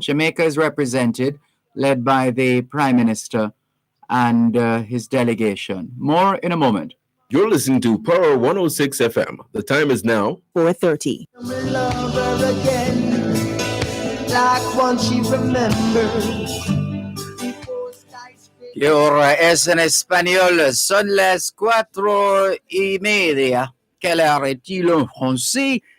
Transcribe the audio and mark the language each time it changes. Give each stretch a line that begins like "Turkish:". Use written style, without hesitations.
English: Jamaica is represented, led by the Prime Minister and his delegation. More in a moment. You're listening to Power 106 FM. The time is now 4:30. Love her again, like one she remembers.
Spanish: Y ahora es en español, son las 4:30.
French: Quelle heure est-il en français?